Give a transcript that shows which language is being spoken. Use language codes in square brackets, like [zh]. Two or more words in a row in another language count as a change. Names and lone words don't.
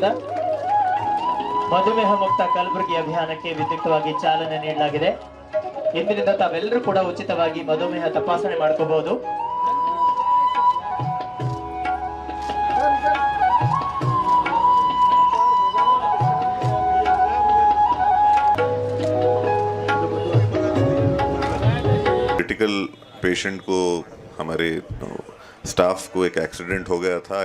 [kn] ಮಧುಮೇಹ ಮುಕ್ತ ಕಲಬುರಗಿ ಅಭಿಯಾನಕ್ಕೆ ವಿದ್ಯುಕ್ತವಾಗಿ ಚಾಲನೆ ನೀಡಲಾಗಿದೆ. ಇಂದಿನಿಂದ ತಾವೆಲ್ಲರೂ ಕೂಡ ಉಚಿತವಾಗಿ ಮಧುಮೇಹ ತಪಾಸಣೆ ಮಾಡ್ಕೋಬಹುದು. [en] critical patient [hi] को हमारे स्टाफ को एक एक्सीडेंट हो गया था.